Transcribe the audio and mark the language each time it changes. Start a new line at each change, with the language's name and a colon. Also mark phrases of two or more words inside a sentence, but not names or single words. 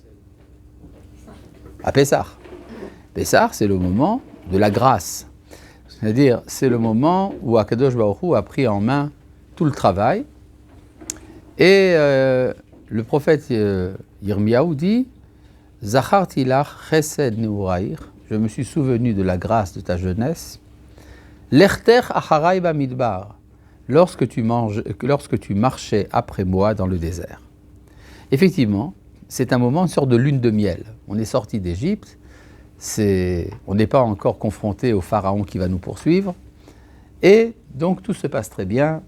French: À Pessah. Pessah, c'est le moment de la grâce. C'est-à-dire, c'est le moment où
Hebrew: הקדוש ברוך הוא
French: a pris en main tout le travail. Et le prophète Yirmiyahu dit «
Hebrew: זכרתי לך חסד נעורייך
French: » je me suis souvenu de la grâce de ta jeunesse. «
Hebrew: לכתך אחרי במדבר
French: » lorsque tu marchais après moi dans le désert. Effectivement, c'est un moment, une sorte de lune de miel. On est sorti d'Égypte, on n'est pas encore confronté au pharaon qui va nous poursuivre, et donc tout se passe très bien.